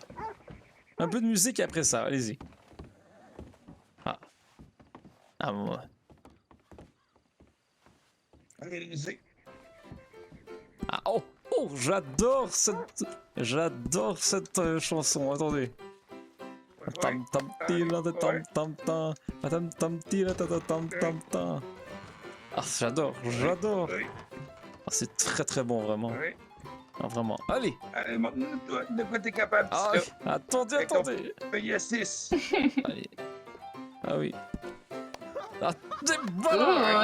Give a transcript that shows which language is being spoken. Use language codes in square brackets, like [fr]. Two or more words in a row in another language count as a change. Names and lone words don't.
[fr] Un peu de musique après ça, allez-y. Ah. Ah, moi. Allez-y. Ah, oh, oh, j'adore cette chanson, attendez. Tam tam tila ta tam tam tam tam tam tila ta ta tam tam tam. Ah, j'adore. Oui, Ah, c'est très très bon, vraiment. oui. Ah, vraiment. Allez. Allez, montre-nous de quoi t'es capable. Ah, là. oui. Attendez. Paye à 6. Allez. Ah oui. Ah, voilà.